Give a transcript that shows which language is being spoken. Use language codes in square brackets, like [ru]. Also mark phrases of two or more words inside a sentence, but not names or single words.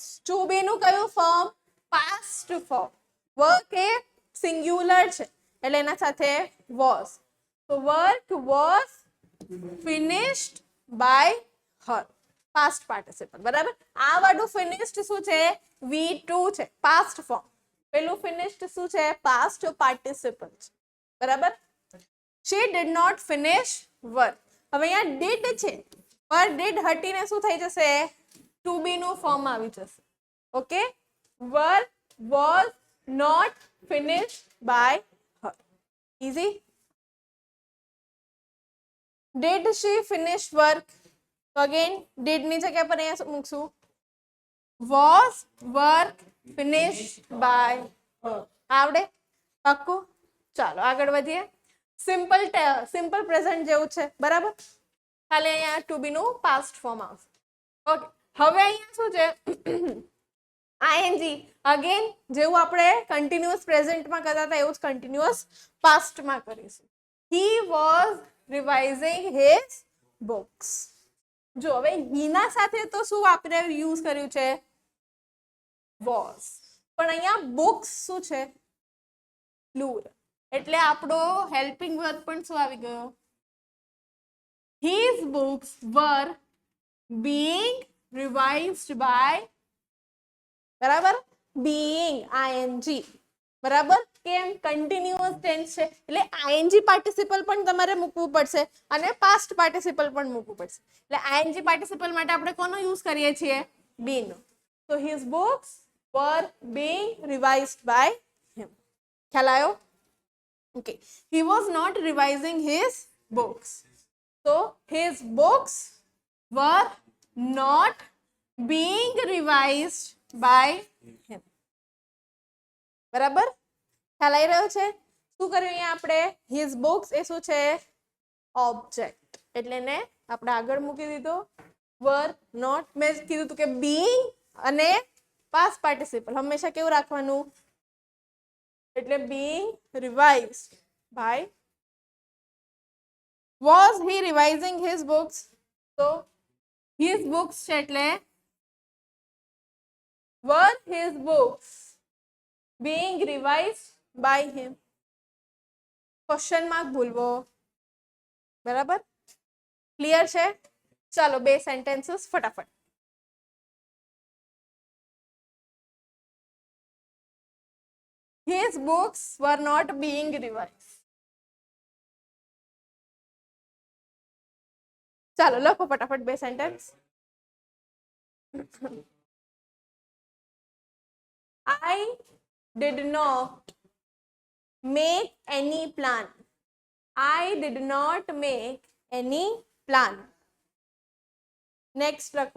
[en] to be [gu] નું કયું ફોર્મ? [en] past form. [gu] વર્ક એ સિંગ્યુલર છે એટલે એના સાથે વોઝ. [en] તો work was finished by her. past participle, [gu] બરાબર? આ વાળું ફિનિશ્ડ શું છે? V2 છે, [en] past form. [gu] પેલું ફિનિશ્ડ શું છે? [en] past participle [gu] છે, બરાબર? [en] she did not finish work. [gu] હવે અહીંયા did છે, પણ did હટીને શું થઈ જશે? [en] to be નું ફોર્મ [gu] આવી જશે. [en] ઓકે? work was not finished by her. Easy? Did she finish work? So again, did [gu] ની જગ્યા પર અહીંયા મૂકશું [en] was work finished by her. [gu] આવડે? પાક્કું? ચાલો આગળ વધીએ. [en] simple present [gu] જેવું છે, બરાબર? ખાલી અહીંયા [en] to be [gu] નું [en] past form [gu] આવશે. ઓકે, હવે અહીંયા શું છે? [en] ing again [gu] જેવું આપણે [en] continuous presentમાં [gu] કરતા હતા એવું જ [en] continuous pastમાં [gu] કરીશું. [en] he was revising his books. [gu] જો હવે હીના સાથે તો શું આપણે યુઝ કર્યું છે? was. પણ અહીંયા books શું છે? પ્લુરલ. એટલે આપણો [en] helping verb [gu] પણ શું આવી ગયો? [en] his books were being revised by, બરાબર? being ing, [gu] બરાબર? કેમ? કન્ટિન્યુઅસ ટેન્સ છે એટલે [en] ing participle [gu] પણ તમારે મૂકવું પડશે અને [en] past participle [gu] પણ મૂકવું પડશે. એટલે [en] ing participle [gu] માટે આપણે કોનો યુઝ કરીએ છીએ? be નો. [en] તો his books were being revised by him. [gu] ખ્યાલ આવ્યો? ઓકે. [en] he was not revising his books. So his books were not being revised by him. [gu] બરાબર? ખ્યાલ આવી રહ્યો છે? શું કર્યું અહીંયા આપણે? [en] his books [gu] એ શું છે? ઓબ્જેક્ટ. એટલે એને આપણે આગળ મૂકી દીધો. [en] were not, [gu] મેં કીધું હતું કે being અને [en] past participle [gu] હંમેશા કેવું રાખવાનું? [en] એટલે being revised by. was he revising his books? તો his books [gu] છે એટલે [en] were his books being revised by him? question mark [gu] ભૂલવો, બરાબર? ક્લિયર છે? ચાલો બે સેન્ટેન્સીસ ફટાફટ. [en] His books were not being revised. [gu] ચાલો લખો ફટાફટ બે સેન્ટેન્સ. [en] I did not make any plan. I did not make any plan. [gu] Next લખો.